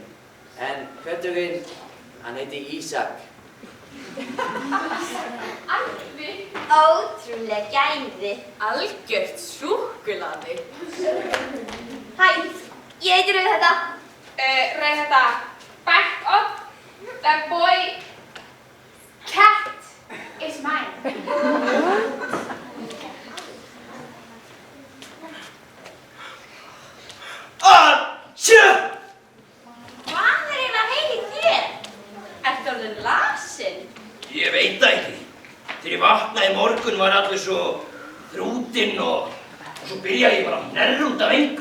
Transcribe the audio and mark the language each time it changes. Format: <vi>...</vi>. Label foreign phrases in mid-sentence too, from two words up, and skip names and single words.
<is>En göturinn, hann heitir Ísak. Alvi. Ótrúlega gæði. Algjört súkkulaði. Hæ, ég heiti Rauðhetta. Rauðhetta,</is> <en>back up. The boy cat is mine.</en> <is>Atjú! Hvað er eiginlega heil í þér? Ertu orðinn lasinn? Ég veit það ekki. Þegar ég vaknaði í morgun var allir svo þrútinn og svo byrjaði ég bara að hnerra út af engu.</is>